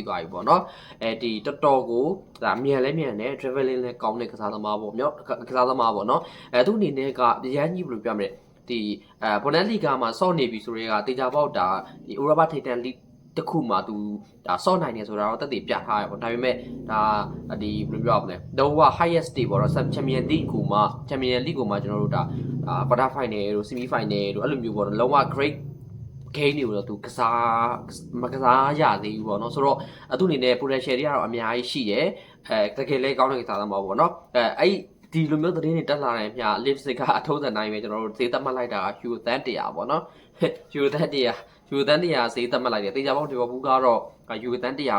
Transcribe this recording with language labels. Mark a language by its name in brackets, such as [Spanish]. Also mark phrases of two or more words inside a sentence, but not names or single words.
[Burmese] သွားပြီပေါ့နော်ဒီတော်တော်ကိုဒါမြန်လဲမြန်နဲ့ traveling လဲကောင်းတဲ့ကစားသမားပေါ့မြောက်ကစားသမားပေါ့နော်သူအနေနဲ့ကရန်ကြီးဘယ်လိုပြောမလဲဒီဘွန်ဒက်လီဂါမှာဆော့နေပြီဆိုတော့တေချာပေါက်ဒါဒီဥရောပထိပ်တန်းလိတခုမှာသူဒါဆော့နိုင်နေဆိုတာ တော့တက်တည်ပြထားရပေါ့ဒါပေမဲ့ဒါဒီဘယ်လိုပြောရမလဲတော့က [English] highest stage [Burmese] ပေါ့တော့ Champion League ကိုမှ Champion League ကိုမှကျွန်တော်တို့ဒါ [English] quarter final [Burmese] တို့ [English] semi final [Burmese] တို့အဲ့လိုမျိုးပေါ့တော့လုံးဝ [English] great game [Burmese] တွေကိုတော့သူမကစားရ သေးဘူးပေါ့နော်ဆိုတော့သူအနေနဲ့ potential တွေကတော့အများကြီးရှိတယ်တကယ်လဲကောင်းတဲ့ကစားသမားပေါ့နော်အဲ့ဒီလိုမျိုးသတင်းတွေတက်လာတယ်မြ Leipzig ကအထုံးစံ တိုင်းပဲကျွန်တော်တို့ဈေးသတ်မှတ်လိုက်တာက Euro တန်း100ပေါ့နော် Euro တန်း100ဈေးသတ်မှတ်လိုက်တယ်တေချာပေါက်ဒီဘောဘူးကတော့ Euro တန်း100